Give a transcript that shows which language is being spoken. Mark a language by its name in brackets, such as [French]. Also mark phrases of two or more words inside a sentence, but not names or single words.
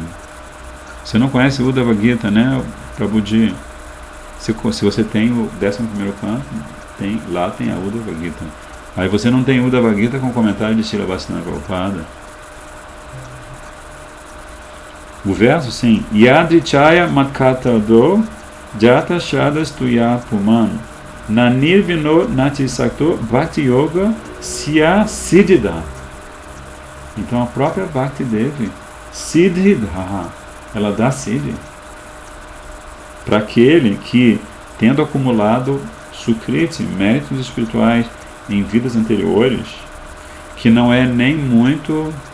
[Portuguese] Você não conhece Uddhava Gita, né, Prabhuji? Se você tem o 11º canto, lá tem a Uddhava Gita. Aí você não tem Uddhava Gita com comentário de Srila Bhaktivinoda Prabhupada. O verso, sim. [Sanskrit] यदृच्छया मत्कथा दौ जात श्रद्धस् तु यः पुमान् न निर्विण्णो नाति सक्तो भक्ति योगो ऽस्य सिद्धिदः. [Portuguese] Então a própria Bhakti Devi, siddhida, ela dá siddhi para aquele que, tendo acumulado sukriti, méritos espirituais em vidas anteriores, que não é nem muito